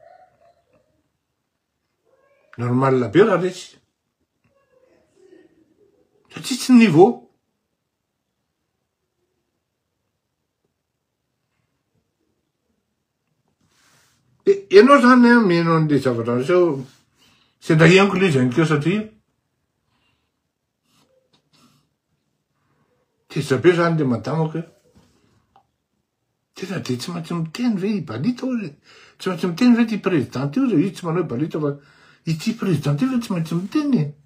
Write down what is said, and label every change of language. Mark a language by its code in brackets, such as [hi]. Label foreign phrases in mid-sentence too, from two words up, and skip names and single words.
[mg] Normal be raha resy. Satria tsy niveau. Ianao zany mihaino an'le zavatra sao [fr] c'est d'ailleurs [mg] le izy ihany keo satria teza be zany le madamako hoe tena de tsy maintsy miteny ve ibalita hoe tsy maintsy miteny ve ty présidente io izy tsy manao ibalita fa ity présidente io tsy maintsy miteny.